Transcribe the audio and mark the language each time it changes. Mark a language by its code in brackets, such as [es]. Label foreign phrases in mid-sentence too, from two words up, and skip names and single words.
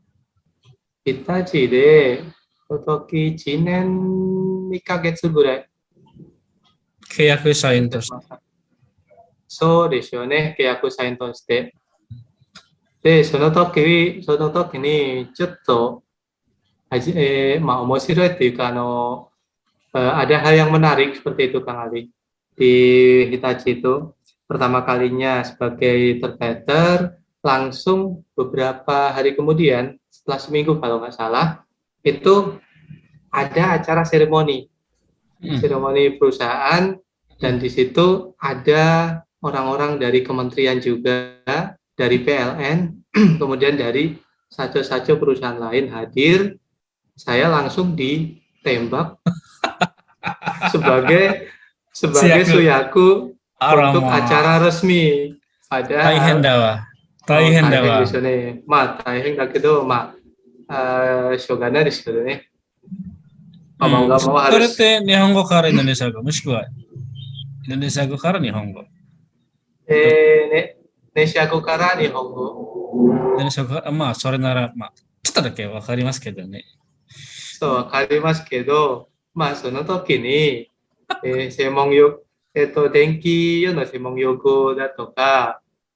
[ja] 日立で、その時1年2ヶ月ぐらい。契約社員として。そうですよね、契約社員として。で、その時に、ちょっと、面白いっていうか、 [id] ada hal yang menarik seperti itu Kang Ali. Di Hitachi itu, pertama kalinya sebagai interpreter, langsung beberapa hari kemudian, setelah seminggu kalau nggak salah, itu ada acara seremoni perusahaan, dan di situ ada orang-orang dari kementerian juga, dari PLN, kemudian dari saco-saco perusahaan lain hadir. Saya langsung ditembak sebagai suyaku untuk acara resmi. [ja] Padahal 大変ですよね。大変だけど、しょうがないですけどね。 [id] mau nggak mau harus. [ja] それって日本語からインドネシア語、もしくはインドネシア語から日本語。インドネシア語から日本語。インドネシア語から、それなら、ちょっとだけわかりますけどね。そう、わかりますけど、その時に、専門用、電気用の専門用語だとか、そ